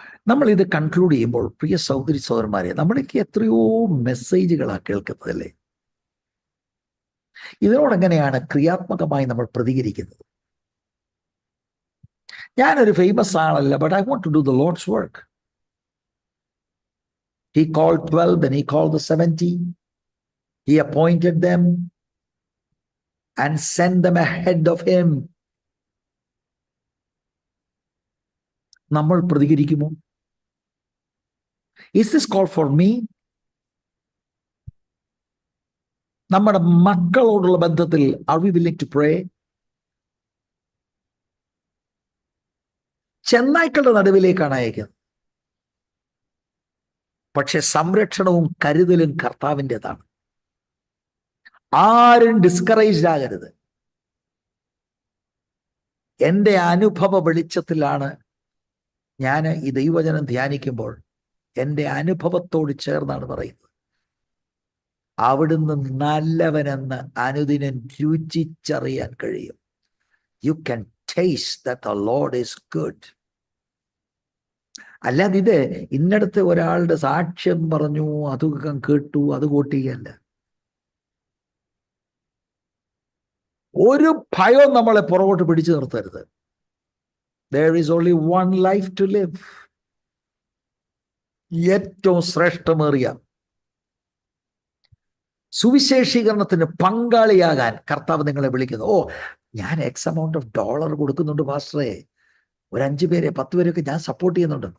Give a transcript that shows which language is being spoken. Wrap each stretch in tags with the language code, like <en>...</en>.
<ml>നമ്മൾ ഇത് കൺക്ലൂഡ് ചെയ്യുമ്പോൾ പ്രിയ സഹോദരി സഹോദരന്മാരെ, നമ്മളൊക്കെ എത്രയോ മെസ്സേജുകളാണ് കേൾക്കുന്നതല്ലേ. ഇതിനോടെങ്ങനെയാണ് ക്രിയാത്മകമായി നമ്മൾ പ്രതികരിക്കുന്നത്? ഞാനൊരു ഫേമസ് ആളല്ല,</ml> <en>But I want to do the Lord's work. He called 12, then he called the 70. He appointed them and sent them ahead of him.</en> <ml>നമ്മൾ പ്രതികരിക്കുമോ?</ml> <en>Is this call for me?</en> <ml>നമ്മുടെ മക്കളോടുള്ള ബന്ധത്തിൽ</ml> <en>are we willing to pray?</en> <ml>ചെന്നായ്ക്കളുടെ നടുവിലേക്കാണ് അയക്കുന്നത്. പക്ഷെ സംരക്ഷണവും കരുതലും കർത്താവിൻ്റെതാണ്. ആരും discouraged ആകരുത്. എൻ്റെ അനുഭവ വെളിച്ചത്തിലാണ് ഞാൻ ഈ ദൈവവചനം ധ്യാനിക്കുമ്പോൾ എൻ്റെ അനുഭവത്തോട് ചേർന്നാണ് പറയുന്നത്. അവിടുന്ന് നല്ലവനെന്ന് അനുദിനം രുചിച്ചറിയാൻ കഴിയും.</ml> <en>You can taste that the Lord is good.</en> <ml>അല്ലാതെ ഇത് ഇന്നടത്ത് ഒരാളുടെ സാക്ഷ്യം പറഞ്ഞു, അത് കേട്ടു, അത് കൂട്ടുകയല്ല. ഒരു ഭയവും നമ്മളെ പുറകോട്ട് പിടിച്ചു നിർത്തരുത്.</ml> <en>There is only one life to live.</en> <ml>ഏറ്റവും ശ്രേഷ്ഠമേറിയ സുവിശേഷീകരണത്തിന് പങ്കാളിയാകാൻ കർത്താവ് നിങ്ങളെ വിളിക്കുന്നു. ഓ, ഞാൻ</ml> <en>x amount of dollar</en> <ml>കൊടുക്കുന്നുണ്ട് പാസ്റ്ററെ, ഒരു 5 പേരെ 10 പേരെയൊക്കെ ഞാൻ സപ്പോർട്ട് ചെയ്യുന്നുണ്ട്.</ml>